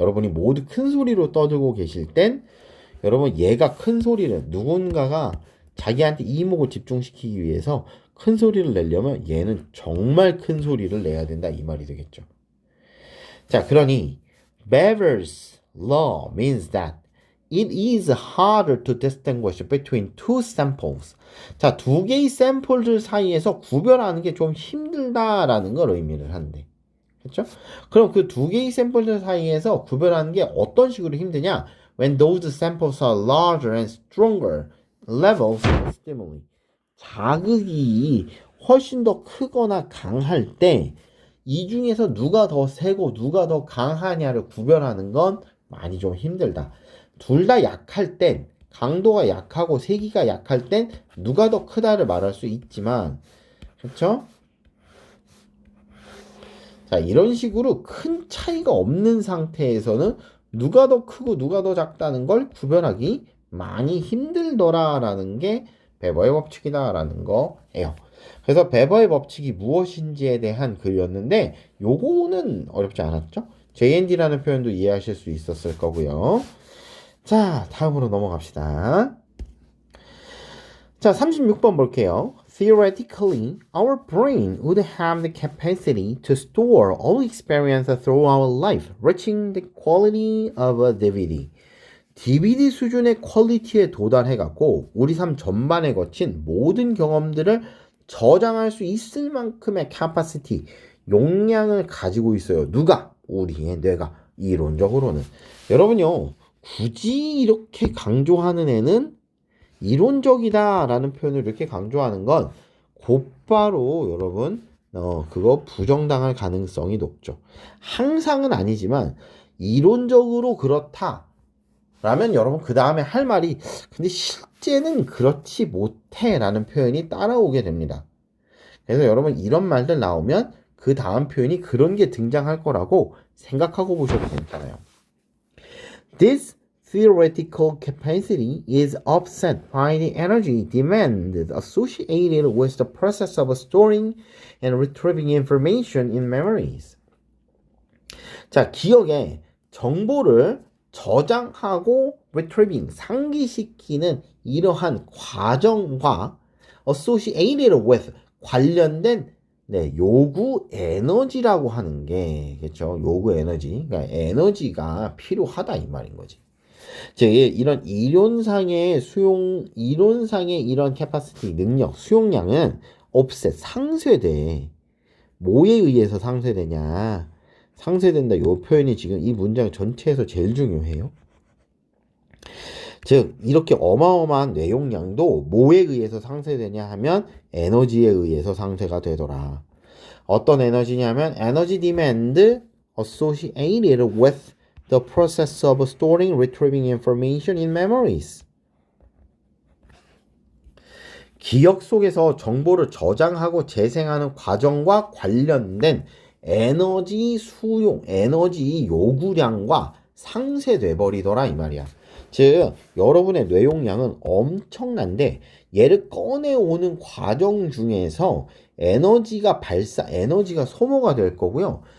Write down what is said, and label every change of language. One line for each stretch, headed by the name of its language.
Korean: 여러분이 모두 큰 소리로 떠들고 계실 땐 여러분 얘가 큰 소리를 누군가가 자기한테 이목을 집중시키기 위해서 큰 소리를 내려면 얘는 정말 큰 소리를 내야 된다 이 말이 되겠죠. 자, 그러니
English: Bever's law means that it is harder to distinguish between two samples.
Korean: 자, 두 개의 샘플들 사이에서 구별하는 게 좀 힘들다라는 걸 의미를 한대. 그렇죠? 그럼 그 두 개의 샘플들 사이에서 구별하는 게 어떤 식으로 힘드냐?
English: When those samples are larger and stronger levels of stimuli.
Korean: 자극이 훨씬 더 크거나 강할 때 이 중에서 누가 더 세고 누가 더 강하냐를 구별하는 건 많이 좀 힘들다. 둘 다 약할 땐 강도가 약하고 세기가 약할 땐 누가 더 크다를 말할 수 있지만 그렇죠? 자, 이런 식으로 큰 차이가 없는 상태에서는 누가 더 크고 누가 더 작다는 걸 구별하기 많이 힘들더라라는 게 베버의 법칙이다라는 거예요. 그래서 베버의 법칙이 무엇인지에 대한 글이었는데 요거는 어렵지 않았죠? JND라는 표현도 이해하실 수 있었을 거고요. 자, 다음으로 넘어갑시다. 자, 36번 볼게요.
English: Theoretically, our brain would have the capacity to store all experience through our life, reaching the quality of a DVD.
Korean: DVD 수준의 퀄리티에 도달해갖고 우리 삶 전반에 거친 모든 경험들을 저장할 수 있을 만큼의 capacity, 용량을 가지고 있어요. 누가? 우리의 뇌가. 이론적으로는. 여러분요, 굳이 이렇게 강조하는 애는 이론적이다라는 표현을 이렇게 강조하는 건 곧바로 여러분 그거 부정당할 가능성이 높죠. 항상은 아니지만 이론적으로 그렇다라면 여러분 그 다음에 할 말이 근데 실제는 그렇지 못해라는 표현이 따라오게 됩니다. 그래서 여러분 이런 말들 나오면 그 다음 표현이 그런 게 등장할 거라고 생각하고 보셔도 괜찮아요.
English: This theoretical capacity is offset by the energy demand associated with the process of storing and retrieving information in memories.
Korean: 자, 기억에 정보를 저장하고 retrieving, 상기시키는 이러한 과정과
English: associated with,
Korean: 관련된 요구 에너지라고 하는 게, 그렇죠? 요구 에너지. 그러니까 에너지가 필요하다 이 말인 거지. 즉 이런 이론상의 이런 캐파시티 능력 수용량은 offset 상쇄돼. 뭐에 의해서 상쇄되냐? 상쇄된다. 요 표현이 지금 이 문장 전체에서 제일 중요해요. 즉 이렇게 어마어마한 뇌용량도 뭐에 의해서 상쇄되냐 하면 에너지에 의해서 상쇄가 되더라. 어떤 에너지냐면 에너지
English: demand associated with the process of storing, retrieving information in memories.
Korean: 기억 속에서 정보를 저장하고 재생하는 과정과 관련된 에너지 수용, 에너지 요구량과 상쇄돼 버리더라 이 말이야. 즉 여러분의 뇌용량은 엄청난데 얘를 꺼내오는 과정 중에서 에너지가 소모가 될 거고요.